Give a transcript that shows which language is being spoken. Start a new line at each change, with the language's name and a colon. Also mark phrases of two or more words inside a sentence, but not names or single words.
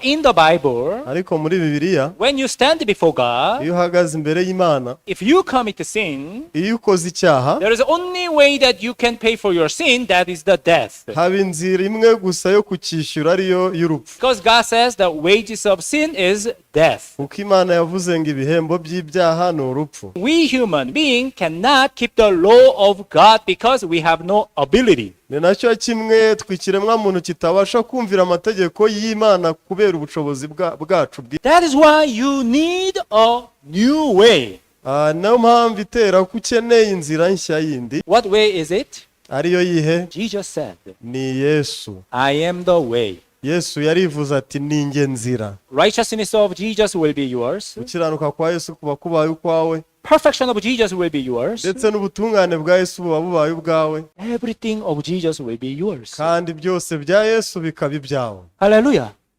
English: in the Bible,
Kinyarwanda: ariko muri Bibiliya
English: when you stand before God,
Kinyarwanda: iyo uhagaze imbere y'Imana,
English: if you commit a sin,
Kinyarwanda: iyo ukoze icyaha,
English: there is only way that you can pay for your sin, that is the death.
Kinyarwanda: haba inzira imwe gusa yo kucyishyura, ariyo y'urupfu.
English: Because God says the wages of sin is death.
Kinyarwanda: Kuko Imana yavuze ngo ibihembo by'ibyaha ni urupfu.
English: We human beings cannot keep the law of God because we have no ability.
Kinyarwanda: Ni nacyo kimwe twikiremwa muntu kitabasha kumvira amategeko y'Imana kubera ubushobozi bwacu.
English: That is why you need a new way.
Kinyarwanda: Nayo mpamvu itera ko ukeneye inzira nshya yindi.
English: What way is it?
Kinyarwanda: Ariyo yihe?
English: Jesus said,
Kinyarwanda: ni Yesu.
English: I am the way.
Kinyarwanda: Yesu yarivuze ati ni nge nzira.
English: Righteousness of Jesus will be yours.
Kinyarwanda: Gukiranuka kwa Yesu kuba kubaye ukwawe.
English: Perfection of Jesus will be yours.
Kinyarwanda: Ndetse n'ubutungane bwa Yesu buba bubaye ubwawe.
English: Everything of Jesus will be yours.
Kinyarwanda: Kandi byose bya Yesu bikaba ibyawe. Hallelujah.